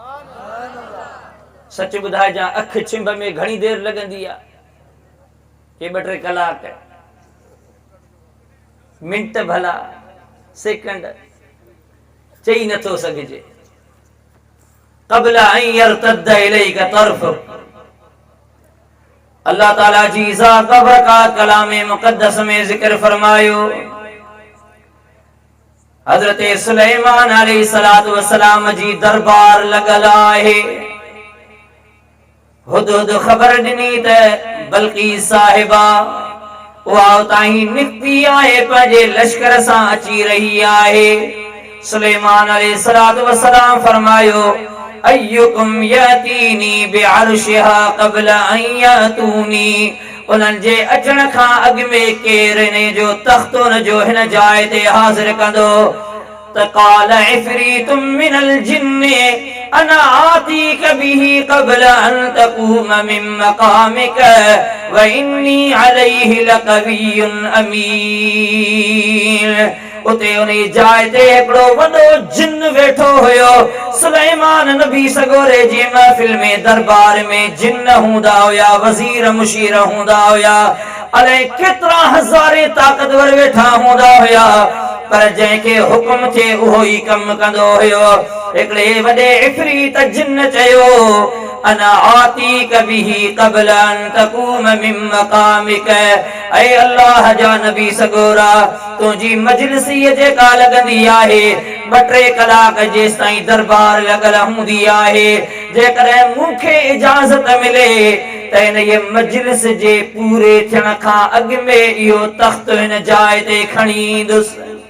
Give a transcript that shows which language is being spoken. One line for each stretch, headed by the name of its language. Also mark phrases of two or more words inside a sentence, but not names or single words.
Sindhi: सच ॿुधाइजां, अख छिंभ में घणी देर लॻंदी आहे? के 2-3 कलाक, मिंट भला, सेकंड, चई नथो सघिजे।
Arabic: قبل أن يرتد إليك طرفك,
Sindhi: अल्लाह ताला जी ज़ात बरकात कलाम मुक़द्दस में ज़िक्र फरमायो। हज़रत सुलेमान
Arabic: عليه الصلاة والسلام
Sindhi: जी दरबार लॻल आहे। हुदहुद ख़बर ॾिनी त बल्क़ीस साहिबा उहा उतां ई निकिती आहे, पंहिंजे लश्कर सां अची रही आहे। सुलेमान
Arabic: عليه الصلاة والسلام
Sindhi: फरमायो,
Arabic: أيكم يأتيني بعرشها قبل أن يأتوني,
Sindhi: उन्हनि जे अचण खां अॻु में केर इन जो तख़्त उन जो हिन जाइ ते हाज़िर कंदो?
Arabic: त قال عفريت من الجن أنا آتيك به قبل أن تقوم من مقامك وإني عليه لقوي أمين.
Sindhi: उते उन जाइ ते हिकिड़ो वॾो जिन वेठो हुयो। सुलेमान नबी सगोरे जी महफ़िल में, दरबार में जिन हूंदा हुया, वज़ीर मुशीर हूंदा हुया, अलाए केतिरा हज़ारे ताक़तवर वेठा हूंदा हुया, पर जंहिंखे हुकुम थिए उहो ई कमु कंदो हुयो। हिकिड़े वॾे इफ़रीत जिन चयो,
Arabic: أنا آتيك به قبل أن تقوم من مقامك,
Sindhi: ऐ अल्लाह जा नबी सगोरा, तुंहिंजी मजलिस जेका लॻंदी आहे 2-3 कलाक जेसि ताईं दरबार लॻल हूंदी आहे, जेकॾहिं मूंखे इजाज़त मिले त हिन ये मजलिस जे पूरे थियण खां अॻु में इहो तख़्त हिन जाइ ते खणी ईंदुसि।